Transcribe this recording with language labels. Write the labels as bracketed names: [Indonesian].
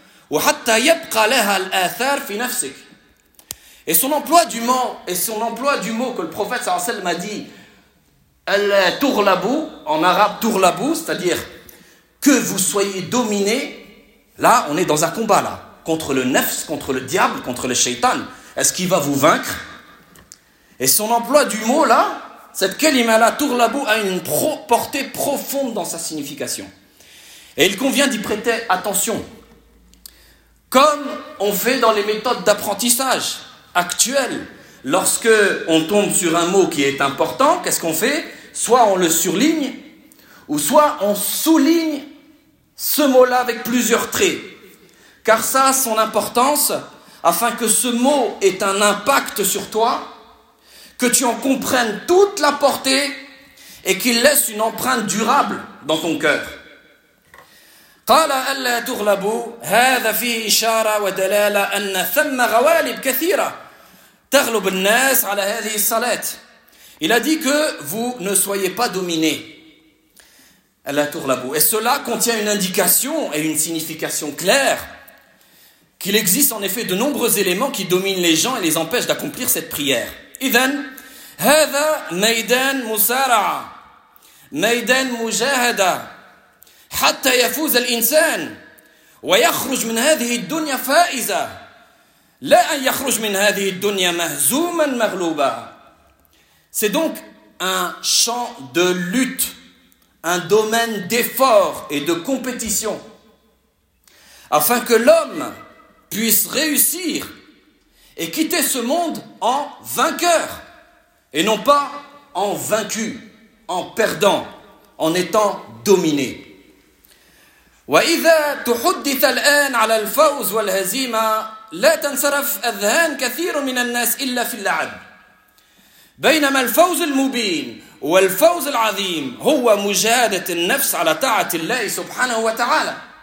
[Arabic] وحتى يبقى لها الآثار في نفسك. [French] Et son emploi du mot, et son emploi du mot que le prophète صلى الله عليه وسلم a dit, al-tourlabou, en arabe tourlabou, c'est-à-dire que vous soyez dominé. Là, on est dans un combat là, contre le nefs, contre le diable, contre le shaitan. Est-ce qu'il va vous vaincre? Et son emploi du mot là, cette kalima là, tourlabou, a une portée profonde dans sa signification. Et il convient d'y prêter attention. Comme on fait dans les méthodes d'apprentissage actuelles, lorsque on tombe sur un mot qui est important, qu'est-ce qu'on fait? Soit on le surligne, ou soit on souligne ce mot-là avec plusieurs traits. Car ça a son importance, afin que ce mot ait un impact sur toi, que tu en comprennes toute la portée, et qu'il laisse une empreinte durable dans ton cœur. [Arabic] قال ألا تغلبوا هذا فيه إشارة ودلالة أن ثم غوالب كثيرة تغلب الناس على هذه الصلاة. [French] Il a dit que vous ne soyez pas dominé. [Arabic] ألا تغلبوا. [French] Et cela contient une indication et une signification claire qu'il existe en effet de nombreux éléments qui dominent les gens et les empêchent d'accomplir cette prière. [Arabic] إذن هذا ميدان مصارعة ميدان مجاهدة حتى يفوز الإنسان ويخرج من هذه الدنيا فائزا لا أن يخرج من هذه الدنيا مهزوما مغلوبا. [French] C'est donc un champ de lutte, un domaine d'effort et de compétition, afin que l'homme puisse réussir et quitter ce monde en vainqueur et non pas en vaincu, en perdant, en étant dominé. [Arabic] وإذا تحدث الآن على الفوز والهزيمة لا تنصرف أذهان كثير من الناس إلا في اللعب بينما الفوز المبين والفوز العظيم هو مجاهدة النفس على طاعة الله سبحانه وتعالى